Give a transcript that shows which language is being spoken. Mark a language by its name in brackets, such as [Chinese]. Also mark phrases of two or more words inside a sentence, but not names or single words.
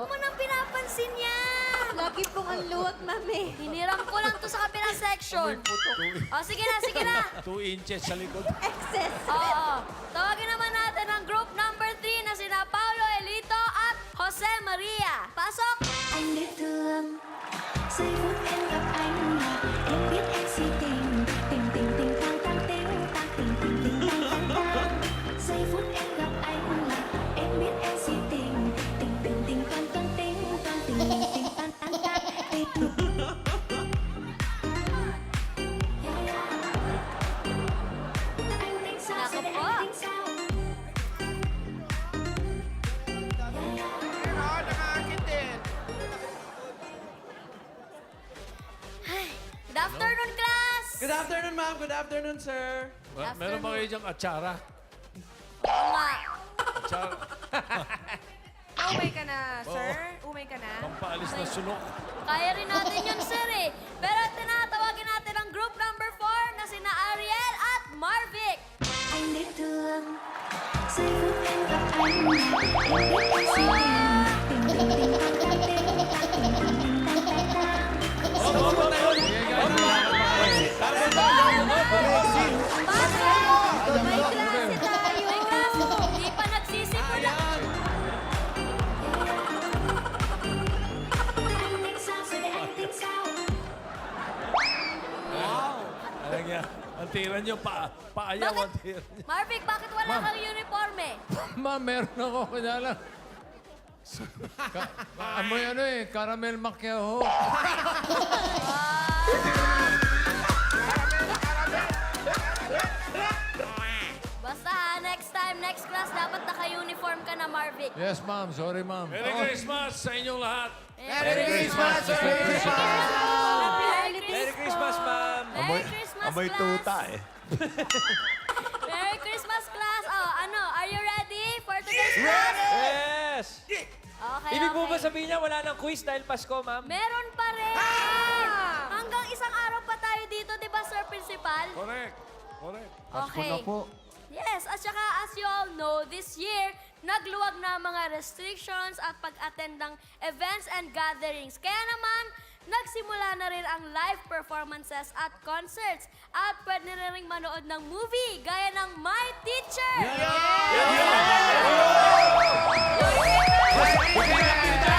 [Filipino] Huwag mo nang pinapansin yan. Lagi pong ang luwag, ma'am eh. Hiniram ko lang to sa kabilang section. O, sige na, sige na. 2 inches sa likod. Excess. Oo. Tawagin naman natin ang [English] group number [Filipino] 3 na sina Paulo Elito at Jose Maria. Pasok! [Vietnamese] Anh biết thương giây phút em gặp anh là em biết em si tình tình tình tình tăng tăng tình tăng tình tình tình tăng tăng tăng giây phút em gặp anh là em biết em si tình tình tình tình toan toan tình mình tình tăng tăng tăng tình yeah yeah anh tính sao rồi để anh tính sao. [English] Good afternoon, class! Good afternoon, ma'am. Good afternoon, sir. [Filipino] Meron ba kayo diyang atsara? Oo nga. Atsara. Umay ka na, sir? Umay ka na? Pampaalis na sunok. Kaya rin natin yun, sir eh. Pero tinatawagin natin ang [English] group number [Filipino] 4 na sina Ariel at Marvic. [Vietnamese] Anh biết thương giây phút em gặp anh là em biết em si tình tình tình tình tăng tăng tình tăng tình tình tình tăng tăng tăng [Filipino] Pasok! May klase tayo! May klase! Di pa nagsisimula. [Vietnamese] anh tính sao rồi để anh tính sao. [Filipino] Alam niya, ang tira niyo, paayaw ang tira niyo. Marvic, bakit wala kang uniforme? Ma'am, meron ako. Kanya lang. Amoy ano eh, caramel macchiato. Basta [English] next time, next class, [Filipino] dapat naka-uniform ka na, Marvic. [English] Yes, ma'am. Sorry, ma'am. Merry Christmas [Filipino] sa inyong lahat. [English] Merry Christmas, sir. Merry Merry Christmas, ma'am. Merry Christmas, [Filipino] Amoy [English] class. [Filipino] tuta eh. [English] Merry Christmas, class. Oh, ano, are you ready for today's class? Yes. Okay, [Filipino] Ibig po [English] okay. [Filipino] ba sabihin niya wala nang quiz dahil Pasko, ma'am? Meron pa rin! Hanggang isang araw pa tayo dito, di ba, Sir Principal? [English] Correct. Correct. Okay. [Filipino] na po. [English] Yes, [Filipino] at saka [English] as you all know, this year, [Filipino] nagluwag na ang mga restrictions at pag-attend ng [English] events and gatherings. [Filipino] Kaya naman, nagsimula na rin ang [English] live performances [Filipino] at concerts at pwede na rin manood ng movie gaya ng My Teacher! Pwede na!